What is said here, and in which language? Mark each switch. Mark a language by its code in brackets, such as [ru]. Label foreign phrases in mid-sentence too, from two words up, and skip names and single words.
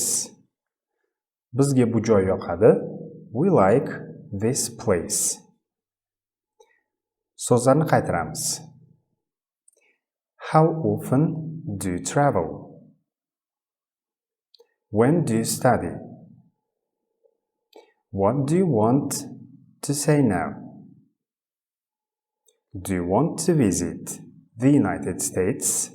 [uz] Bizga bu joy yoqadi. [en] We like this place. [uz] So'zlarni qaytaramiz. [en] How often do you travel? When do you study? What do you want to say now? Do you want to visit the United States?